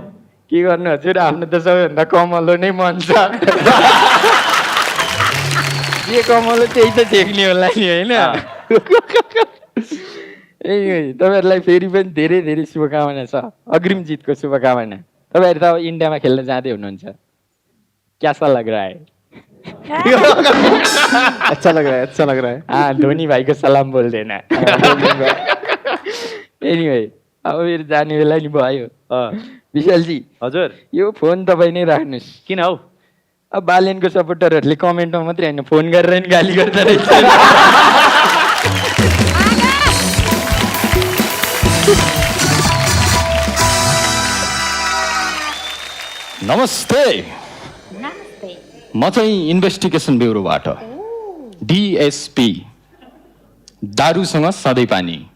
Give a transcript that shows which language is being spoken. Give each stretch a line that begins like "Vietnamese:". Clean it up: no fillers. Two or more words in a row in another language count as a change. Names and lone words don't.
Nepali: के गर्नु हजुर, आफ्नो त सबैभन्दा कमलो नै मन छ। के कमलो त्यही त देख्ने होला नि होइन। ए तपाईँहरूलाई फेरि पनि धेरै धेरै शुभकामना छ, अग्रिम जितको शुभकामना। तपाईँहरू त अब इन्डियामा खेल्न जाँदै हुनुहुन्छ,
Hindi: कैसा लग रहा है? अच्छा लग रहा है, अच्छा लग रहा है। हाँ, धोनी भाई को सलाम बोल देना।
Nepali: एनीवे अब फेरि जाने बेला नि भयो। विशालजी हजुर, यो फोन तपाईँ नै राख्नुहोस्। किन हौ? अब बालेनको सपोर्टरहरूले कमेन्टमा मात्रै होइन फोन गरेर नि गाली गर्दो रहेछ। नमस्ते, म चाहिँ इन्भेस्टिगेसन ब्युरोबाट डिएसपी, दारूसँग सधैँ पानी।